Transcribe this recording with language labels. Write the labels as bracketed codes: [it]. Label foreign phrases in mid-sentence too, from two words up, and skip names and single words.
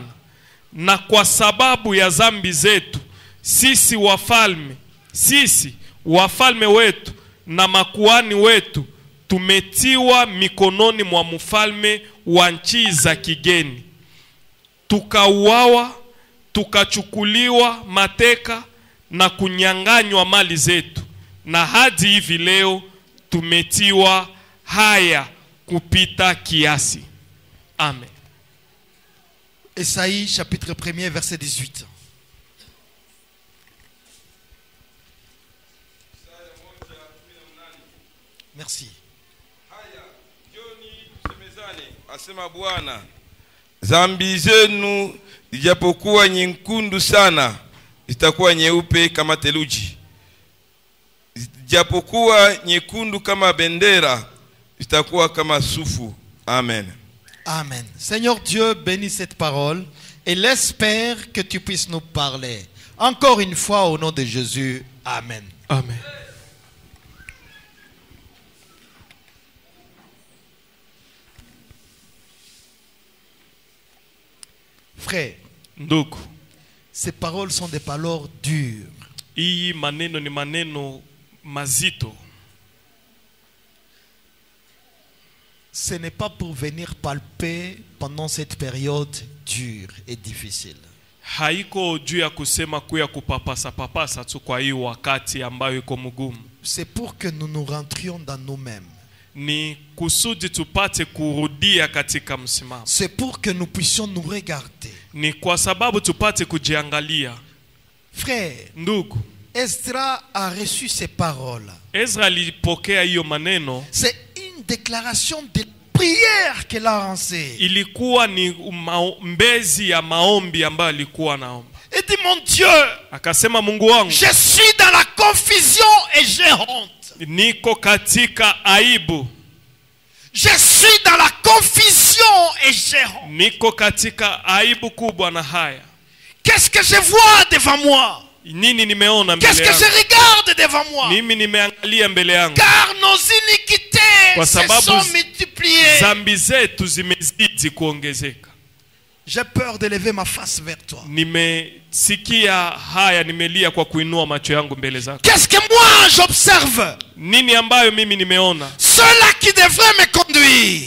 [sw] Na kwa sababu ya zambi zetu, sisi wafalme wetu na makuhani wetu tumetiwa mikononi mwa mfalme wa nchi za kigeni. Tukauawa, tukachukuliwa mateka na kunyang'anywa mali zetu. Na hadi hivi leo tumetiwa haya kupita kiasi. Amen. [fr] Esaïe, chapitre 1er, verset 18. Merci. [sw] Haya, Joni semezane, asema Bwana, zambi zenu ijapokuwa nyekundu sana, zitakuwa nyeupe kama theluji. japokuwa nyekundu kama bendera, itakuwa kama sufu. Amen. Amen. [fr] Seigneur Dieu, bénis cette parole et l'espère que tu puisses nous parler. Encore une fois, au nom de Jésus. Amen. Amen. Frère, [sw] Ndugu, [fr] ces paroles sont des paroles dures. [sw] hii maneno ni maneno mazito. [fr] Ce n'est pas pour venir palper pendant cette période dure et difficile. [sw] Haiko juu ya kusema kuya kupapasa papasa tu kwa hii wakati ambayo iko mgumu. [fr] C'est pour que nous nous rentrions dans nous-mêmes. [sw] Ni kusudi tupate kurudia katika msimamo. [fr] C'est pour que nous puissions nous regarder. [sw] Ni kwa sababu tupate kujiangalia. [fr] Frère, [sw] Ndugu, [fr] Esdra a reçu ces paroles. [sw] Ezra alipokea hiyo maneno. [fr] C'est une déclaration de prière qu'elle a lancée. [sw] Ilikuwa ni mbezi ya maombi ambayo alikuwa naomba. [fr] Elle dit, mon Dieu, [sw] Akasema, Mungu wangu, [fr] je suis dans la confusion et j'ai honte. [sw] niko katika aibu. [fr] Je suis dans la confusion et j'ai honte. [sw] Niko katika aibu kubwa na haya. [fr] Qu'est-ce que je vois devant moi? [sw] Nini nimeona [fr] Qu'est-ce [sw] mbele [fr] que je [sw] yangu? [fr] regarde devant moi? [sw] Mimi nimeangalia mbele yangu. [fr] Car nos iniquités [sw] Kwa [fr] se [sw] sababu [fr] sont multipliées. [sw] zambi zetu zimezidi kuongezeka. [fr] J'ai peur de lever ma face vers toi. [sw] Nimesikia haya, nimelia kwa kuinua macho yangu mbele zako. [fr] Qu'est-ce que moi j'observe? [sw] Nini ambayo mimi nimeona? [fr] Ceux-là qui devraient me conduire.